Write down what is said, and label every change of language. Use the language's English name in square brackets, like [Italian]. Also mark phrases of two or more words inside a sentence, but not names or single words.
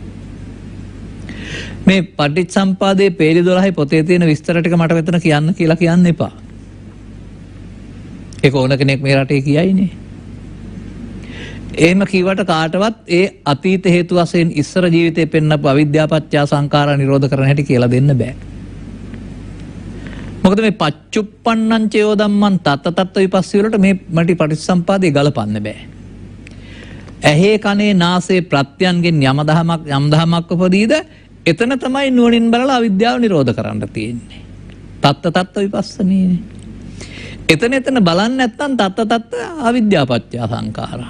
[Sinhala] මේ පටිච්චසම්පාදයේ පේලි 12 පොතේ තියෙන විස්තර ටික මට මෙතන කියන්න කියලා කියන්න එපා. ඒක ඕන කෙනෙක් මේ රටේ කියයිනේ. එහෙම කිව්වට කාටවත් ඒ අතීත හේතු වශයෙන් ඉස්සර ජීවිතේ පෙන්නපු [Pali] අවිද්‍යා පත්‍යා සංඛාරා [Sinhala] නිරෝධ කරන හැටි කියලා දෙන්න බෑ. මොකද මේ [Pali] පච්චුප්පන්නං චයෝ ධම්මං තත්ත තත්ත විපස්සී [Sinhala] වලට මේ මටි පටිච්චසම්පාදේ ගලපන්න බෑ. ඇහි කනේ නාසයේ ප්‍රත්‍යයන්ගෙන් යම් දහමක් උපදීද එතන තමයි නුවණින් බලලා අවිද්‍යාව නිරෝධ කරන්න තියෙන්නේ. [Pali] තත්ත තත්ත විපස්සනීනේ. [Sinhala] එතන බලන්නේ නැත්නම් [Pali] තත්ත තත්ත අවිද්‍යා පත්‍ය සංඛාරා.